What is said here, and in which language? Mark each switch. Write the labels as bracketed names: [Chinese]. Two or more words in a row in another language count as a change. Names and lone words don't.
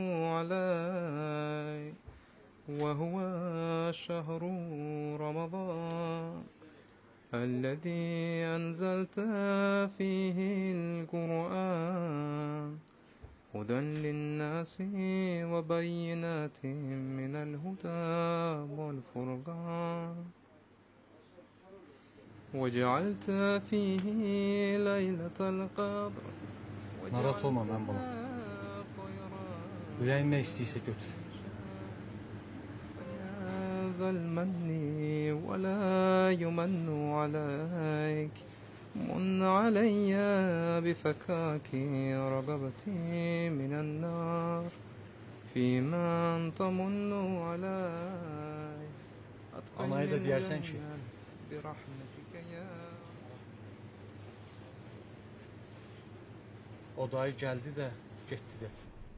[Arabic] علي، وهو شهر رمضان الذي أنزلت فيه القرآن هدى للناس وبينات من الهدى والفرقان، وجعلت فيه ليلة القدر [Azerbaijani] Narahat olma mən buna. Ürəyin nə istəyirsə götür. [Arabic] ذا المن ولا يمن عليك من علي بفكاك رقبتي من النار فيما تمن علي [Azerbaijani] Anaya da deyərsən ki, [Arabic] برحمتك يا [Azerbaijani] o dayı gəldi də, getdi də.